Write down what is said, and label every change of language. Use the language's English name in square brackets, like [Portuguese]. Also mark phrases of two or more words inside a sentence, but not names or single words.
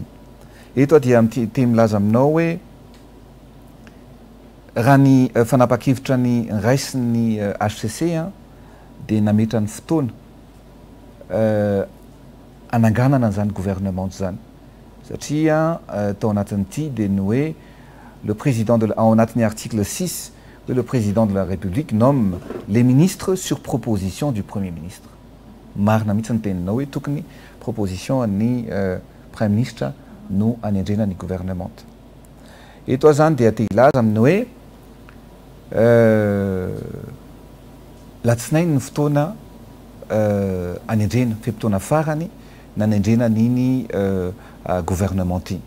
[Malagasy] Eto dia te milaza aminao hoe raha ny fanapa-kevitra ny raisin'ny HCC dia nametra ny fotoana ananganana an'izany gouvernement zany satria tao anatin'ity dia ny hoe [French] le président [Malagasy] ao anatin'ny [French] article 6 le président de la République nomme les ministres sur proposition du premier ministre. [Malagasy] Marina mihitsy ny teninao hoe tokony proposition ny [French] premier ministre [Malagasy] no anendrena ny gouvernement. Eto zany dia te ilaza amin'ny hoe latsinainy ny fotoana anendrena fempotoana farany nanendrena n'iny gouvernement iny.